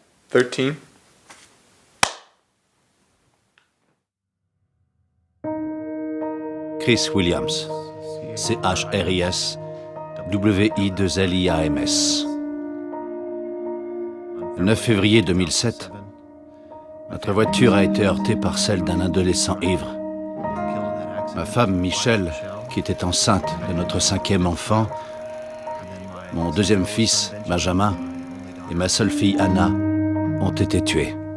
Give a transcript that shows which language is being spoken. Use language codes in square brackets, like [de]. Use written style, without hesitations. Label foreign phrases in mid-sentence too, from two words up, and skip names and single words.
[fr] 13. Chris Williams, C-H-R-I-S, W-I-2-L-I-A-M-S. Le 9 février 2007, notre voiture a été heurtée par celle d'un adolescent ivre. Ma femme, Michelle, qui était enceinte de notre 5e enfant, mon 2e fils, Benjamin, et ma seule fille, Anna, ont été tués.